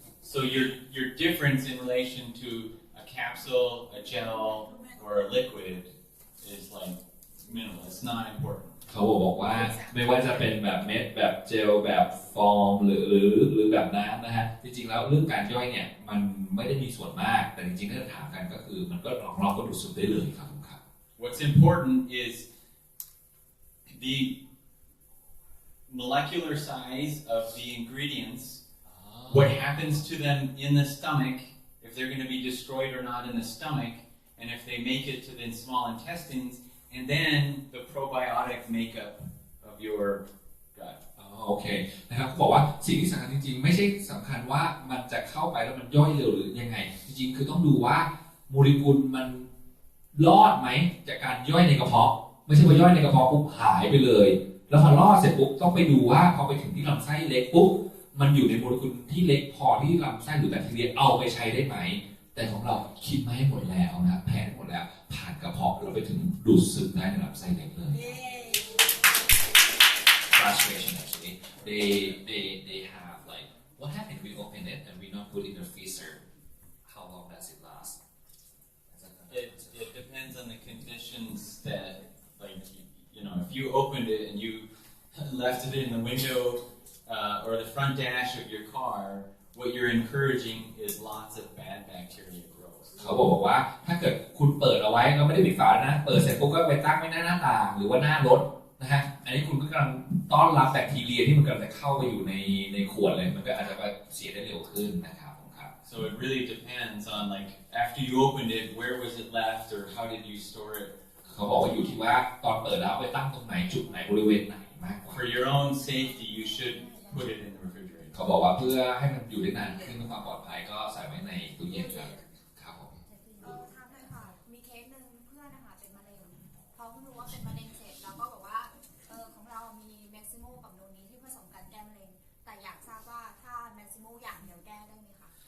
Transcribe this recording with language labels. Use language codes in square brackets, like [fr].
[en] So your difference in relation to a capsule, a gel, or a liquid is like minimal. It's not important. [th] เขาบอกว่าไม่ว่าจะเป็นแบบเม็ดแบบเจลแบบฟอร์มหรือแบบน้ำนะฮะจริงๆแล้วเรื่องการย่อยเนี่ยมันไม่ได้มีส่วนมากแต่จริงๆถ้าถามกันก็คือมันก็ของเราก็ดูดซึมได้เลยครับ [en] What's important is the molecular size of the ingredients, what happens to them in the stomach, if they're going to be destroyed or not in the stomach, and if they make it to the small intestines, and then the probiotic makeup of your gut. [th] โอเคนะครับบอกว่าสิ่งที่สำคัญจริงๆไม่ใช่สำคัญว่ามันจะเข้าไปแล้วมันย่อยเร็วหรือยังไงจริงๆคือต้องดูว่าโมเลกุลมัน รอดไหมจากการย่อยในกระเพาะไม่ใช่ว่าย่อยในกระเพาะปุ๊บหายไปเลยแล้วพอรอดเสร็จปุ๊บต้องไปดูว่าพอไปถึงที่ลำไส้เล็กปุ๊บมันอยู่ในโมเลกุลที่เล็กพอที่ลำไส้หรือแบคทีเรียเอาไปใช้ได้ไหมแต่ของเราคิดมาให้หมดแล้วนะแผนหมดแล้วผ่านกระเพาะเราไปถึงดูดซึมได้ในลำไส้เล็กเลย [en] frustration actually they have like what happens if we open it and we not put it in the freezer how long does it last It depends on the conditions that, like, you know, if you opened it and you left it in the window or the front dash of your car, what you're encouraging is lots of bad bacteria growth. [th] เขาบอกว่าถ้าเกิดคุณเปิดเอาไว้เราไม่ได้ปิดฝานะเปิดเสร็จปุ๊บก็ไปตั้งไว้หน้าต่างหรือว่าหน้ารถนะฮะอันนี้คุณก็กำลังต้อนรับแบคทีเรียที่มันกำลังจะเข้าไปอยู่ในขวดเลยมันก็อาจจะเสียได้เร็วขึ้นนะครับSo [en] it really depends on, like, after you opened it, where was it left or how did you store it? [th] เขาบอกว่าอยู่ที่ว่าตอนเปิดแล้วไปตั้งตรงไหนจุดไหนบริเวณไหนมากกว่า [en] For your own safety, you should put it in the refrigerator. [th] เขาบอกว่าเพื่อให้มันอยู่ได้นานขึ้นเพื่อความปลอดภัยก็ใส่ไว้ในตู้เย็นครับผม ทำเลยค่ะมีเคสหนึ่งเพื่อนนะคะเป็นมะเร็งพอเพิ่งรู้ว่าเป็นมะเร็งเสร็จเราก็บอกว่าของเรามีแม็กซิโมกับโนนี้ที่ผสมกันแก้มะเร็งแต่อยากทราบว่าถ้าแม็กซิโมอย่างเดียวแก้ได้ไหมคะ